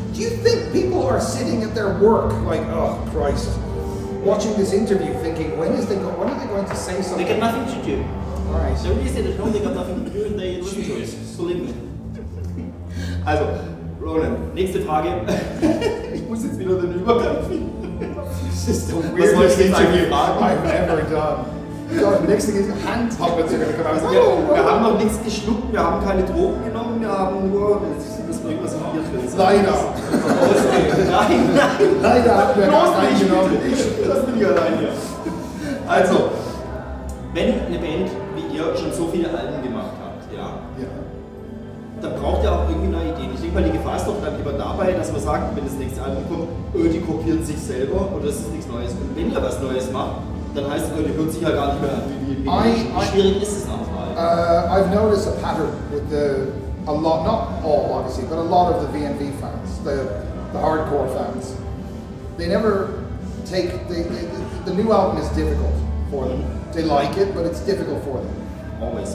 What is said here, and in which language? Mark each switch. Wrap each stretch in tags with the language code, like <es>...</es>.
<en>Do you think people are sitting at their work like, oh Christ, watching this interview thinking, when are they going to say something? They got nothing to do. Right. So really say that no, they got nothing to do and they listen to it. Believe me.</en> <de>Also, Ronan, nächste Frage. Ich muss jetzt wieder den Übergang finden.</de> <en>This is the weirdest interview I've ever done. God, next thing is hand puppets are going to come out.</en> <de>Wir haben noch nichts geschluckt, wir haben keine Drogen genommen, wir haben nur das irgendwas im Bier drin. Leider. Nein. Leider haben wir das eingenommen. Das bin ich allein hier. Also, wenn eine Band wie ihr schon so viele Alben gemacht habt, ja, dann braucht ihr auch irgendwie neue Ideen. Ich denke mal, die Gefahr ist doch dann lieber dabei, dass man sagt, wenn das nächste Album kommt, die kopieren sich selber oder das ist nichts Neues. Und wenn ihr was Neues macht, dann heißt es, die hört sich ja gar nicht mehr an wie schwierig ist es nochmal?</de> <en>I've noticed a pattern with a lot, not all obviously, but a lot of the VNV fans, the hardcore fans. They never take, the new album is difficult for them. They like it, but it's difficult for them. Always.</en>